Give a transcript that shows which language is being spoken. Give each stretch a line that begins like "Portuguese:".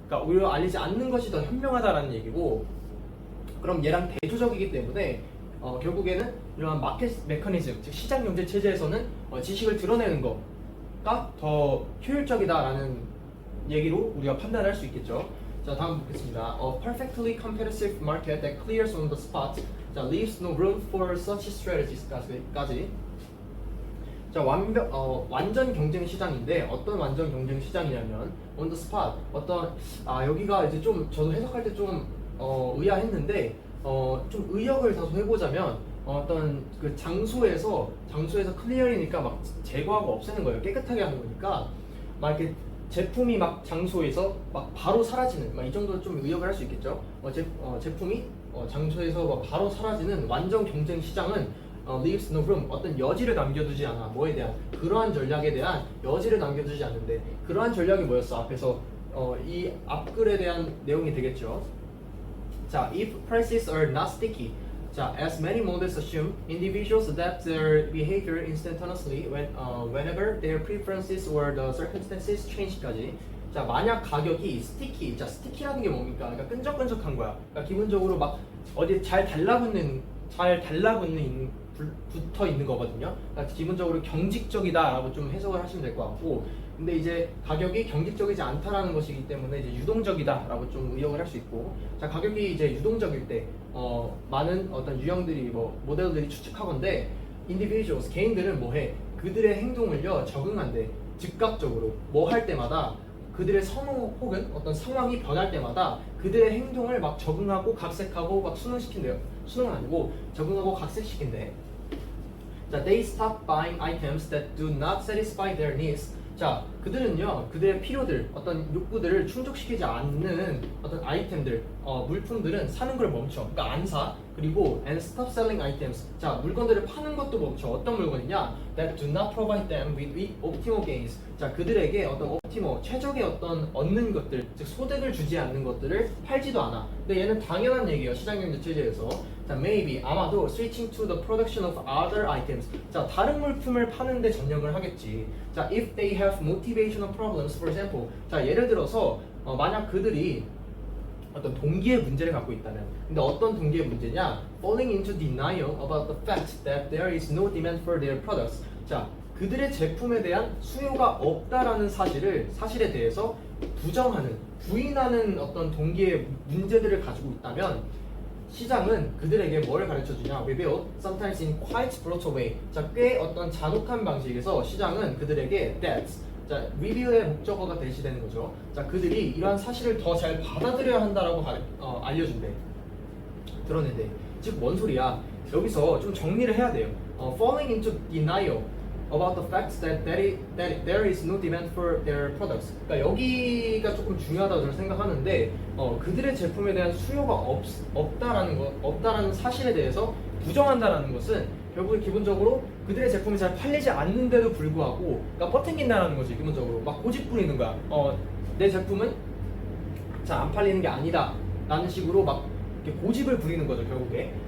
Korean: 그러니까 오히려 알리지 않는 것이 더 현명하다라는 얘기고, 그럼 얘랑 대조적이기 때문에 결국에는 이러한 마켓 메커니즘, 즉 시장 경제 체제에서는 지식을 드러내는 거가 더 효율적이다라는 얘기로 우리가 판단할 수 있겠죠. 자, 다음 보겠습니다.
English: A perfectly competitive market that clears on the spot, 자, leaves no room for such strategies까지.
Korean: 자, 완전 경쟁 시장인데 어떤 완전 경쟁 시장이냐면
English: on the spot,
Korean: 여기가 이제 좀 저도 해석할 때 좀 의아했는데 좀 의역을 다소 해보자면 어떤 그 장소에서 클리어리니까 막 제거하고 없애는 거예요. 깨끗하게 하는 거니까 막 이렇게 제품이 막 장소에서 막 바로 사라지는, 막 이 정도 좀 의역을 할 수 있겠죠. 제품이 장소에서 막 바로 사라지는 완전 경쟁 시장은
English: leaves no room,
Korean: 어떤 여지를 남겨두지 않아. 뭐에 대한, 그러한 전략에 대한 여지를 남겨두지 않는데, 그러한 전략이 뭐였어? 앞에서 이 앞글에 대한 내용이 되겠죠.
English: 자, if prices are not sticky, 자, as many models assume, individuals adapt their behavior instantaneously whenever their preferences or the circumstances change까지.
Korean: 자, 만약 가격이 sticky, 자, sticky라는 게 뭡니까? 그러니까 끈적끈적한 거야. 그러니까 기본적으로 막 어디 잘 붙어 있는 거거든요. 그러니까 기본적으로 경직적이다라고 좀 해석을 하시면 될 것 같고, 근데 이제 가격이 경직적이지 않다라는 것이기 때문에 이제 유동적이다라고 좀 의역을 할 수 있고, 자, 가격이 이제 유동적일 때 많은 어떤 유형들이 모델들이 추측하건대 individuals, 개인들은 뭐해? 그들의 행동을요 적응한대. 즉각적으로 뭐 할 때마다 그들의 선호 혹은 어떤 상황이 변할 때마다 그들의 행동을 막 적응하고 각색하고 막 순응시킨대요. 순응은 아니고 적응하고 각색시킨대.
English: 자, they stop buying items that do not satisfy their needs.
Korean: 자, 그들은요, 그들의 필요들, 어떤 욕구들을 충족시키지 않는 어떤 아이템들, 물품들은 사는 걸 멈춰. 그러니까 안 사. 그리고
English: and stop selling items.
Korean: 자, 물건들을 파는 것도 멈춰. 어떤 물건이냐?
English: That do not provide them with optimal gains.
Korean: 자, 그들에게 어떤 최적의 어떤 얻는 것들, 즉 소득을 주지 않는 것들을 팔지도 않아. 근데 얘는 당연한 얘기예요. 시장경제 체제에서.
English: 자, maybe,
Korean: 아마도
English: switching to the production of other items.
Korean: 자, 다른 물품을 파는데 전념을 하겠지.
English: 자, if they have motivational problems, for example.
Korean: 자, 예를 들어서 만약 그들이 어떤 동기의 문제를 갖고 있다면, 근데 어떤 동기의 문제냐?
English: Falling into denial about the fact that there is no demand for their products.
Korean: 자, 그들의 제품에 대한 수요가 없다라는 사실에 대해서 부인하는 어떤 동기의 문제들을 가지고 있다면, 시장은 그들에게 뭐를 가르쳐주냐?
English: reveal, sometimes in quite brutal way.
Korean: 자, 꽤 어떤 잔혹한 방식에서 시장은 그들에게 that, 자, reveal의 목적어가 대시되는 거죠. 자, 그들이 이러한 사실을 더 잘 받아들여야 한다라고 알려준대. 드러낸대. 즉, 뭔 소리야? 여기서 좀 정리를 해야 돼요.
English: falling into denial about the fact that there is no demand for their products.
Korean: 그러니까 여기가 조금 중요하다고 저는 생각하는데, 그들의 제품에 대한 수요가 없다라는 사실에 대해서 부정한다라는 것은 결국에 기본적으로 그들의 제품이 잘 팔리지 않는데도 불구하고, 그러니까 뻗팅긴다라는 거지. 기본적으로 막 고집 부리는 거야. 내 제품은 잘 안 팔리는 게 아니다 라는 식으로 막 이렇게 고집을 부리는 거죠, 결국에.